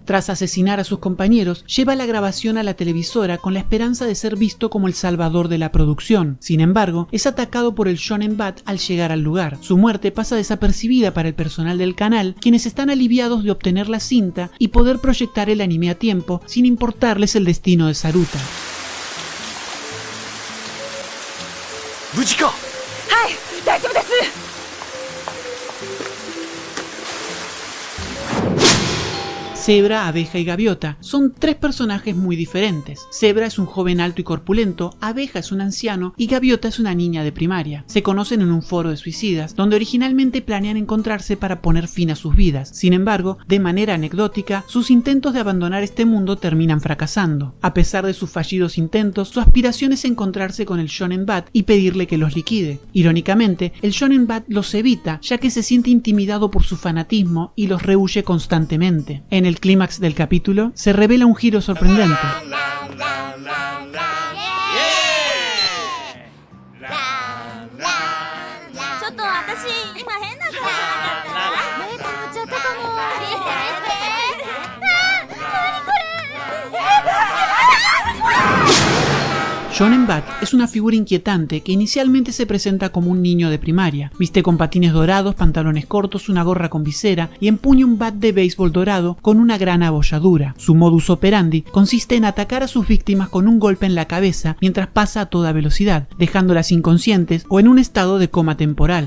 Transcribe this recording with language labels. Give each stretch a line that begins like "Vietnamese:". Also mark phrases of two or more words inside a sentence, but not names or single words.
Spanish: Tras asesinar a sus compañeros, lleva la grabación a la televisora con la esperanza de ser visto como el salvador de la producción. Sin embargo, es atacado por el Shonen Bat al llegar al lugar. Su muerte pasa desapercibida para el personal del canal, quienes están aliviados de obtener la cinta y poder proyectar el anime a tiempo, sin importarles el destino de Saruta.
Japanese: 無事か。はい、大丈夫です。
Spanish: Zebra, Abeja y Gaviota son tres personajes muy diferentes. Zebra es un joven alto y corpulento, Abeja es un anciano y Gaviota es una niña de primaria. Se conocen en un foro de suicidas, donde originalmente planean encontrarse para poner fin a sus vidas. Sin embargo, de manera anecdótica, sus intentos de abandonar este mundo terminan fracasando. A pesar de sus fallidos intentos, su aspiración es encontrarse con el Shonen Bat y pedirle que los liquide. Irónicamente, el Shonen Bat los evita, ya que se siente intimidado por su fanatismo y los rehúye constantemente. En el clímax del capítulo, se revela un giro sorprendente.
Japanese: ちょっと私今変な顔じゃなかった？目つぶっちゃったかも。何これ？
Spanish: Shonen Bat es una figura inquietante que inicialmente se presenta como un niño de primaria. Viste con patines dorados, pantalones cortos, una gorra con visera y empuña un bat de béisbol dorado con una gran abolladura. Su
Latin: modus operandi
Spanish: consiste en atacar a sus víctimas con un golpe en la cabeza mientras pasa a toda velocidad, dejándolas inconscientes o en un estado de coma temporal.